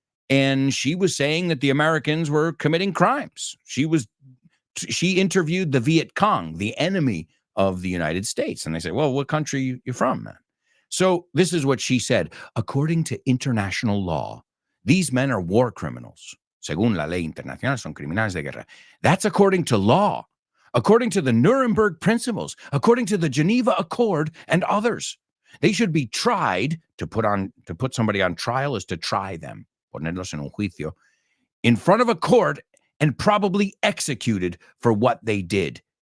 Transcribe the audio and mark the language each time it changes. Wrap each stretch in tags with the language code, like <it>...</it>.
<en>And she was saying that the Americans were committing crimes. She interviewed the Viet Cong, the enemy of the United States. And they said, well, what country are you from, man? So this is what she said. According to international law, these men are war criminals.</en> <es>Según la ley internacional, son criminales de guerra.</es> <en>That's according to law, according to the Nuremberg Principles, according to the Geneva Accord and others. They should be tried. To put somebody on trial is to try them,</en> <es>ponerlos en un juicio,</es> <en>in front of a court and probably executed for what they did.</en>